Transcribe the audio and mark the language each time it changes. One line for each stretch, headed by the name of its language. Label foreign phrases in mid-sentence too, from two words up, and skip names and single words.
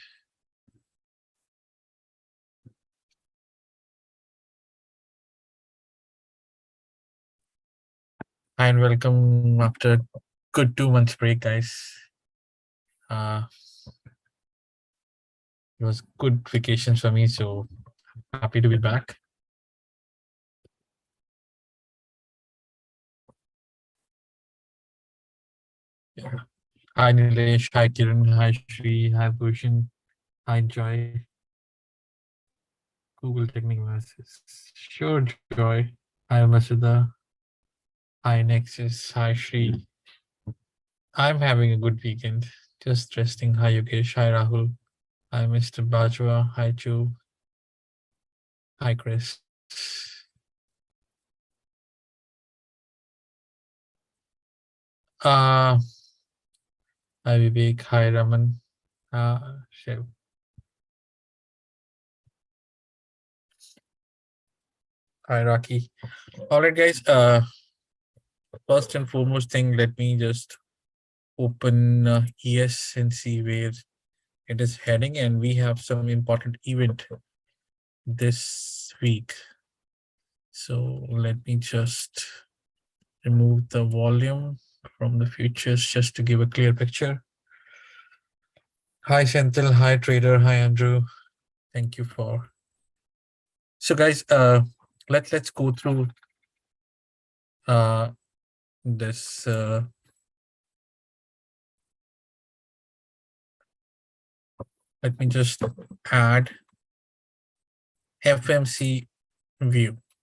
English: Hi and welcome after good 2 months break, guys. Uh, it was good vacations for me, so happy to be back. Yeah. Hi Nilesh, hi Kiran, hi Shri, hi Bhushan, hi Joy. Google Technical Analysis. Sure, Joy. Hi Masuda. Hi Nexus. Hi Shri. I'm having a good weekend. Just resting. Hi Yogesh. Hi Rahul. Hi Mr. Bajwa. Hi Chu. Hi Chris. Hi Vivek. Hi Raman. Shiv. Hi Raki. All right, guys. First and foremost thing, let me just open ES and see where it is heading, and we have some important event this week. So let me just remove the volume from the futures just to give a clear picture. Hi Senthil, hi Trader, hi Andrew. Thank you for. So guys, let's go through uh this let me just add FMC view.